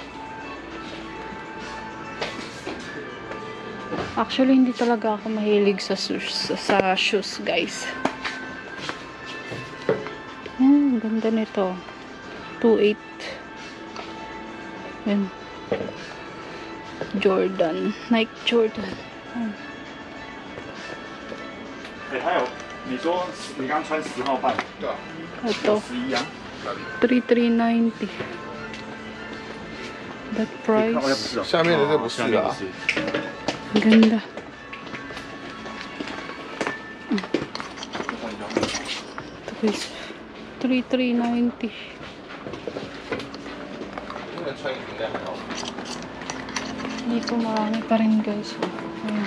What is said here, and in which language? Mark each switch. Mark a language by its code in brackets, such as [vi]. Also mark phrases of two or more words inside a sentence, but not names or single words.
[tl] Actually, hindi talaga ako mahilig sa shoes guys. Ganda nito. 2,800. Yan. Jordan. Nike Jordan. [zh] 还有你说你刚穿10号半，对啊， [tl] Ito. [zh] 11啊， [tl] 3,390. [en] That price. [zh] 下面的这不是啊， [tl] Ganda. Ito guys. 3,390. Dito marami pa rin guys. Ayan.